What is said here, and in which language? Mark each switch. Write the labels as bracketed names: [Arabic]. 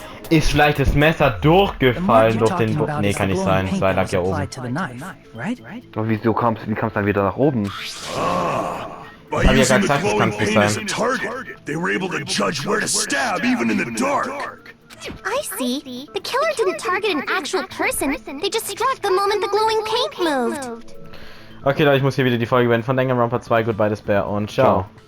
[German] Ist vielleicht das Messer durchgefallen durch den Boden? Nee, kann nicht sein. Das lag ja oben. Aber wie kam's dann wieder nach oben? [English] By using the glowing paint as a target, they were able to judge where to stab even in the dark. I see. The killer didn't target an actual person. They just struck the moment the glowing paint moved. [German] Okay, Leute, ich muss hier wieder die Folge beenden von Danganronpa 2. Goodbye, das Bär und ciao.